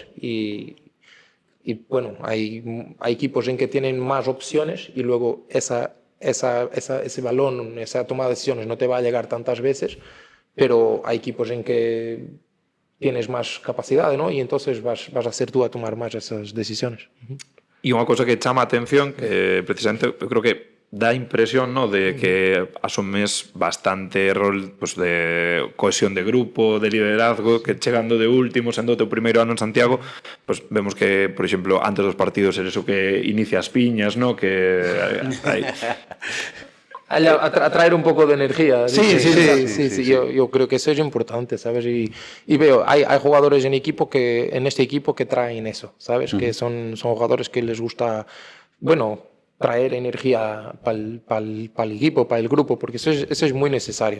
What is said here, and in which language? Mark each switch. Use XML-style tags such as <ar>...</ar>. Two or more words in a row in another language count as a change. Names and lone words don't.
<es>Y bueno, hay equipos en que tienen más opciones, y luego ese balón, esa toma de decisiones no te va a llegar tantas veces, pero hay equipos en que tienes más capacidad, ¿no? Y entonces vas a ser tú a tomar más esas decisiones.</es> <gl>E unha cosa que chama a atención, que precisamente eu creo que dá impresión, ¿no?, de que asumes bastante rol, pues, de cohesión de grupo, de liderazgo, que chegando de último, sendo o teu primeiro ano en Santiago, pues vemos que, por exemplo, antes dos partidos eres o que inicia as piñas, ¿no?, que</gl> <es>Atraer un poco de energía. Sí. Yo creo que eso es importante, ¿sabes? Y veo, hay jugadores en este equipo que traen eso, ¿sabes? Que son jugadores que les gusta, bueno, traer energía para el equipo, para el grupo, porque eso es muy necesario.</es>